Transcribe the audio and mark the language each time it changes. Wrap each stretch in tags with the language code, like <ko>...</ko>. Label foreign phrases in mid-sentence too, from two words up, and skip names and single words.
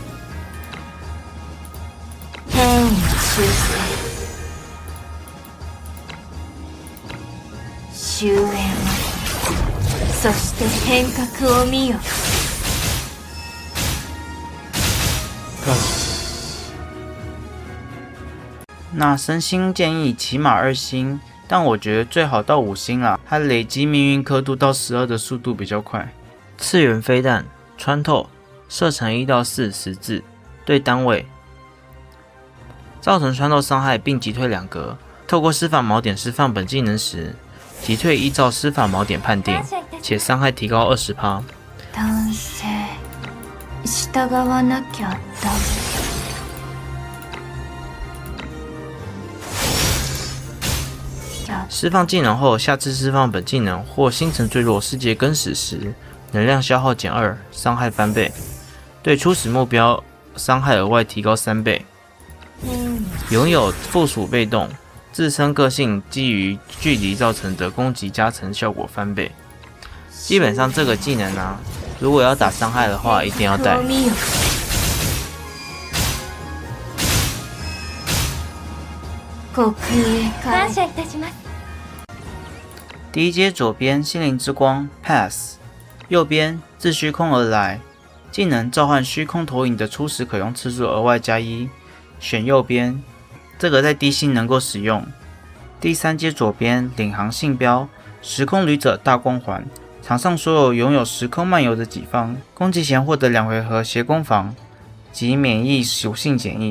<ja>変異を修正。終焉。そして変革を見よ。感謝する。</ja> <zh>那身心建议起码2星，但我觉得最好到5星啦，它累积命运刻度到12的速度比较快。次元飞弹穿透，射程1到410字，对单位，造成穿透伤害并击退2格。透过施法锚点释放本技能时，击退依照施法锚点判定，且伤害提高20%。</zh> <ja>男性、従わなきゃダメ。</ja> <zh>释放技能后，下次释放本技能或星辰坠落、世界更始时，能量消耗减2，伤害翻倍，对初始目标伤害额外提高3倍。拥有附属被动，自身个性基于距离造成的攻击加成效果翻倍。基本上这个技能啊，如果要打伤害的话，一定要带。</zh> <ja>感謝いたします。</ja> <zh>第一阶左边心灵之光 Pass， 右边自虚空而来，技能召唤虚空投影的初始可用次数额外加1，选右边，这个在低星能够使用。第三阶左边领航信标时空旅者大光环，场上所有拥有时空漫游的己方，攻击前获得2回合斜攻防及免疫属性减益。</zh>